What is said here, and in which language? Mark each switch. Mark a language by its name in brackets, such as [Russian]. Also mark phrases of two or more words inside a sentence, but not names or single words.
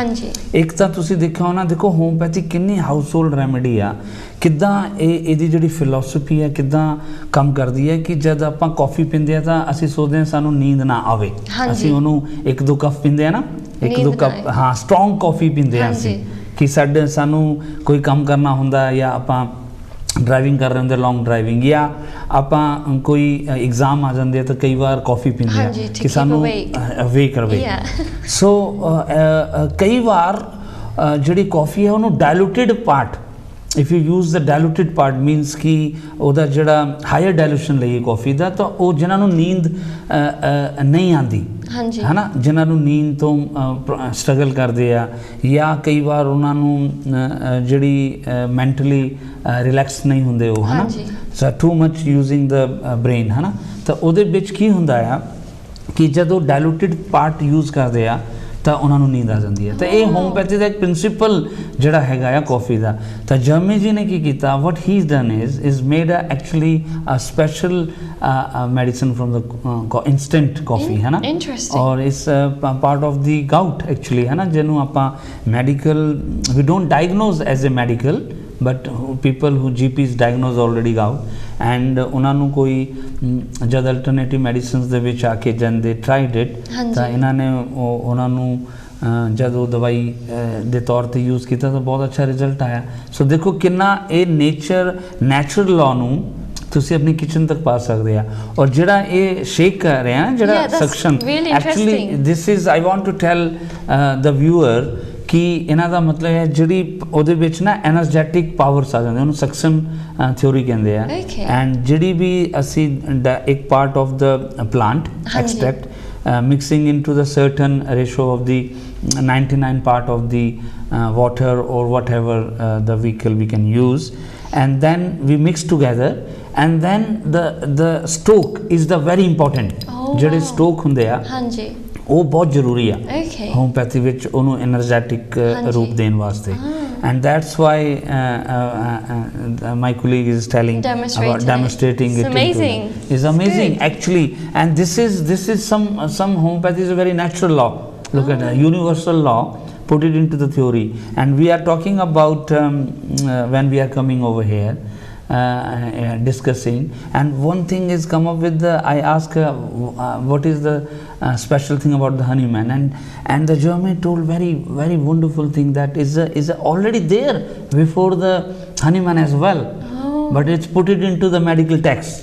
[Punjabi] ਇੱਕ ਤਾਂ ਤੁਸੀਂ ਦੇਖਿਆ ਹੋਣਾ, ਦੇਖੋ ਹੋਮੋਪੈਥੀ ਕਿੰਨੀ [English] house hold remedy [Punjabi] ਆ, ਕਿੱਦਾਂ ਇਹਦੀ ਜਿਹੜੀ ਫਿਲਾਸਫੀ ਹੈ ਕਿੱਦਾਂ ਕੰਮ ਕਰਦੀ ਹੈ ਕਿ ਜਦ ਆਪਾਂ ਕਾਫੀ ਪੀਂਦੇ ਆ ਤਾਂ ਅਸੀਂ ਸੋਚਦੇ ਹਾਂ ਸਾਨੂੰ ਨੀਂਦ ਨਾ ਆਵੇ, ਅਸੀਂ ਉਹਨੂੰ 1-2 ਕੱਪ ਪੀਂਦੇ ਆ ਨਾ, 1-2 ਕੱਪ [English] strong coffee [Punjabi] ਪੀਂਦੇ ਆ ਅਸੀਂ ਕਿ ਸਾਨੂੰ ਕੋਈ ਕੰਮ ਕਰਨਾ ਹੁੰਦਾ ਜਾਂ ਆਪਾਂ ਡਰਾਈਵਿੰਗ ਕਰ ਰਹੇ ਹੁੰਦੇ [English] long driving [Punjabi] ਜਾਂ ਆਪਾਂ ਕੋਈ ਐਗਜ਼ਾਮ ਆ ਜਾਂਦੇ ਤਾਂ ਕਈ ਵਾਰ ਕਾਫੀ ਪੀਂਦੇ ਆ ਕਿ ਸਾਨੂੰ ਅਵੇਕ ਰਵੇ। ਸੋ ਕਈ ਵਾਰ ਜਿਹੜੀ ਕਾਫੀ ਹੈ ਉਹਨੂੰ [English] diluted part, if you use the diluted part means [Punjabi] ਕਿ ਉਹਦਾ ਜਿਹੜਾ ਹਾਇਰ ਡਾਇਲੂਸ਼ਨ ਲਈਏ ਕਾਫੀ ਦਾ ਤਾਂ ਉਹ ਜਿਨ੍ਹਾਂ ਨੂੰ ਨੀਂਦ ਨਹੀਂ ਆਉਂਦੀ ਹੈ ਨਾ, ਜਿਨ੍ਹਾਂ ਨੂੰ ਨੀਂਦ ਤੋਂ ਸਟਰਗਲ ਕਰਦੇ ਆ ਜਾਂ ਕਈ ਵਾਰ ਉਹਨਾਂ ਨੂੰ ਜਿਹੜੀ [English] mentally relax [Punjabi] ਨਹੀਂ ਹੁੰਦੇ ਉਹ ਹੈ ਨਾ, [English] so too much using [Punjabi] ਦਾ ਬ੍ਰੇਨ ਹੈ ਨਾ, ਤਾਂ ਉਹਦੇ ਵਿੱਚ ਕੀ ਹੁੰਦਾ ਆ ਕਿ ਜਦੋਂ [English] diluted part use [Punjabi] ਕਰਦੇ ਆ ਤਾਂ ਉਹਨਾਂ ਨੂੰ ਨੀਂਦ ਆ ਜਾਂਦੀ ਹੈ। ਤਾਂ ਇਹ ਹੋਮੋਪੈਥੀ ਦਾ ਇੱਕ ਪ੍ਰਿੰਸੀਪਲ ਜਿਹੜਾ ਹੈਗਾ ਆ ਕਾਫੀ ਦਾ। ਤਾਂ ਜਰਮੀ ਜੀ ਨੇ ਕੀ ਕੀਤਾ, [English] what he's done is made actually a special medicine from the instant coffee, [Hindi] है ना। [English] Interesting. [Hindi] और इस [English] part of the gout actually, [Hindi] है ना, [Punjabi] ਜਿਹਨੂੰ ਆਪਾਂ [English] medical, we don't diagnose as a medical, but people who GPs diagnose already gout, and [Punjabi] ਉਹਨਾਂ ਨੂੰ ਕੋਈ ਜਦ [English] alternative medicines [Punjabi] ਦੇ ਵਿੱਚ ਆ ਕੇ ਜਨ [English] they tried it, [Punjabi] ਤਾਂ ਇਹਨਾਂ ਨੇ ਉਹਨਾਂ ਨੂੰ ਜਦ ਉਹ ਦਵਾਈ ਦੇ ਤੌਰ ਤੇ ਯੂਜ਼ ਕੀਤਾ ਤਾਂ ਬਹੁਤ ਅੱਛਾ ਰਿਜ਼ਲਟ ਆਇਆ। ਸੋ ਦੇਖੋ ਕਿੰਨਾ ਇਹ [English] natural law [Punjabi] ਨੂੰ ਤੁਸੀਂ ਆਪਣੀ ਕਿਚਨ ਤੱਕ ਪਾ ਸਕਦੇ ਆ। ਔਰ ਜਿਹੜਾ ਇਹ ਸ਼ੇਕ ਕਰ ਰਹੇ ਆ, ਜਿਹੜਾ ਸਕਸ਼ਨ, [English] actually this is I want to tell the viewer [Punjabi] ਕਿ ਇਹਨਾਂ ਦਾ ਮਤਲਬ ਹੈ ਜਿਹੜੀ ਉਹਦੇ ਵਿੱਚ ਨਾ [English] energetic powers [Punjabi] ਆ ਜਾਂਦੇ, ਉਹਨੂੰ [English] succussion theory [Punjabi] ਕਹਿੰਦੇ ਆ। [English] ਐਂਡ [Punjabi] ਜਿਹੜੀ ਵੀ ਅਸੀਂ ਇੱਕ [English] part of the plant extract mixing into the certain ratio of the 99 part of the water or whatever the vehicle we can use, and then we mix together, and then the stoke is the very important. [Punjabi] ਜਿਹੜੇ stoke ਹੁੰਦੇ ਆ ਉਹ ਬਹੁਤ ਜ਼ਰੂਰੀ ਆ ਹੋਮੋਪੈਥੀ ਵਿੱਚ ਉਹਨੂੰ ਐਨਰਜੈਟਿਕ ਰੂਪ ਦੇਣ ਵਾਸਤੇ। [English] And that's why my colleague is telling about demonstrating it. Amazing. It's amazing actually, and this is some homeopathy is a very natural law. Look at a universal law, put it into the theory, and we are talking about when we are coming over here discussing, and one thing is come up with I ask what is the special thing about the honeyman, and the German told very wonderful thing that is already there before the honeyman as well, but it's put it into the medical text.